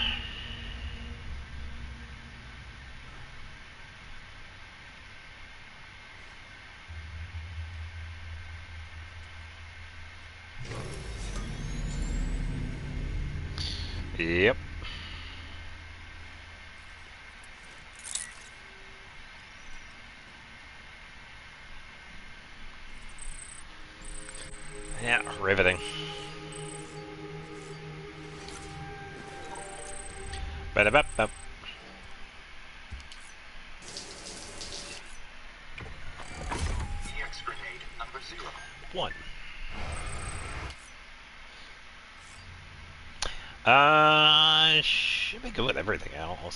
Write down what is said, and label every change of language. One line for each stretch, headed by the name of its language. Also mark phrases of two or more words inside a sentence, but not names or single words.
English: Yep. Yeah, riveting. Ba-da-ba-ba. EX grenade number 0. 1. Should be good with everything else.